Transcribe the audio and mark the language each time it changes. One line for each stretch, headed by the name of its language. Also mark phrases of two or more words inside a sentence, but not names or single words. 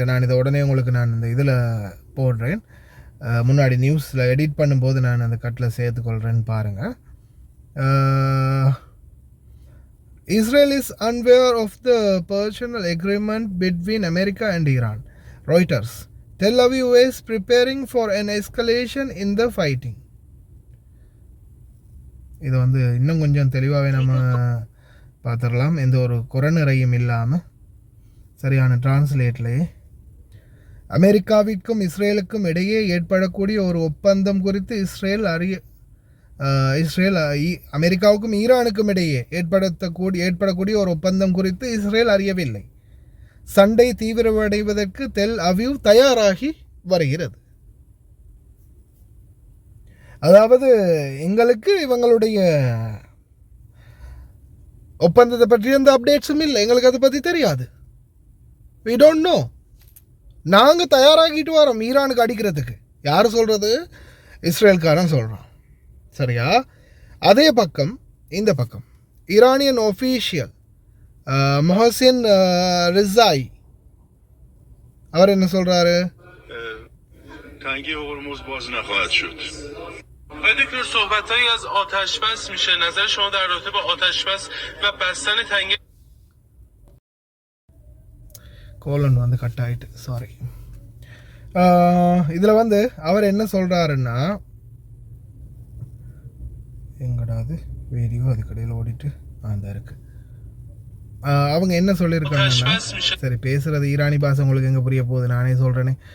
Tamil: நான் இதை உடனே உங்களுக்கு நான் இந்த இதில் போடுறேன். முன்னாடி நியூஸில் எடிட் பண்ணும்போது நான் அந்த கட்டில் சேர்த்துக்கொள்கிறேன்னு பாருங்கள்.
English: Israel is unaware of the personal agreement between America and Iran. ராய்ட்டர்ஸ். Tel Aviv is preparing for an escalation in the fighting.
Tamil: இது இன்னும் கொஞ்சம் தெளிவாகவே நம்ம பார்த்துடலாம், எந்த ஒரு குறைநிறையும் இல்லாமல் சரியான டிரான்ஸ்லேட்லேயே. அமெரிக்காவிற்கும் இஸ்ரேலுக்கும் இடையே ஏற்படக்கூடிய ஒரு ஒப்பந்தம் குறித்து அமெரிக்காவுக்கும் ஈரானுக்கும் இடையே ஏற்படக்கூடிய ஒரு ஒப்பந்தம் குறித்து இஸ்ரேல் அறியவில்லை. சண்டை தீவிரமடைவதற்கு தெல் அவிவ் தயாராகி வருகிறது. அதாவது எங்களுக்கு இவங்களுடைய ஒப்பந்தத்தை பற்றி எந்த அப்டேட்ஸும் இல்லை, எங்களுக்கு அதை பற்றி தெரியாது.
English: we don't know.
Tamil: நாங்கள் தயாராகிட்டு வரோம் ஈரானுக்கு அடிக்கிறதுக்கு. யார் சொல்கிறது? இஸ்ரேல்காரன் சொல்கிறான். சரியா? அதே பக்கம் இந்த பக்கம்
English: Iranian official
Tamil: மொஹசின் ரிசாய் அவர் என்ன சொல்கிறாரு?
Persian: تنگه هرمز باز نخواهد شد. آقای دکتر صحبتایی از آتش‌بس میشه. نظر شما در رابطه با آتش‌بس و بستن تنگه
Tamil: கோலன் கட் ஆகிட்டு, சாரி. இதில் அவர் என்ன சொல்கிறாருன்னா, எங்கடாது வீடியோ அது கடையில் ஓடிட்டு அந்த இருக்குது. அவங்க என்ன சொல்லியிருக்காங்கன்னா, சரி பேசுகிறது ஈரானி பாஷை உங்களுக்கு எங்கே புரிய போகுது, நானே சொல்கிறேனே.